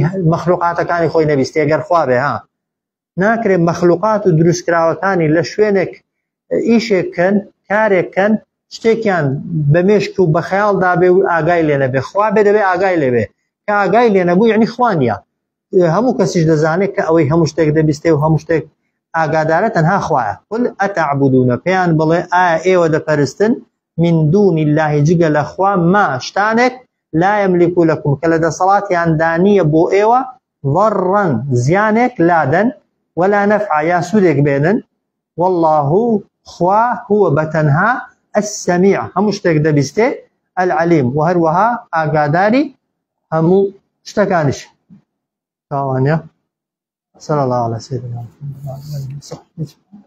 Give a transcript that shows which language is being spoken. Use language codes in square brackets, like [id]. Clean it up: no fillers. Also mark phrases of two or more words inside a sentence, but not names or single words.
[ckb] مەخلوقاتەکانی خۆی نەبیستێ ئەگەر خوا بێ ها ناکرێ مەخلوقات و دروستکراوەکانی لە شوێنێک ئیشێککەن کارێککەن شتێکیان بە مێشک و بە خەیاڵدا بێ و ئاگای لێ نەبێ خوا بێ دەبێ ئاگای لێبێ کە ئاگای لێ نەبوو یعنی خوانیە هەموو کەسیش دەزانێت کە ئەوەی هەموو شتێک دەبیستێ و هەموو شتێک ئاگادارە تەنها خوایە [ar] قل ئەتەعبودونە [ckb] پێیان بڵێ ئایا ئێوە دەپەرستن [ar] من دون الله [ckb] جگە لە خوا ما شتانێک [ar] لا يملك لكم [ckb] کە لە دەسەڵاتیان دانیە بۆ ئێوە ضرا زیانێک لادەن [ar] ولا نفع [ckb] یا سودێک بێنن والله خوا هو بەتەنها السميع هەموو شتێک دەبیستێ العليم و هەروەها ئاگاداری هەموو شتەکانیش تاوانە [ar] صلى الله على سيدنا محمد وعلى آله وصحبه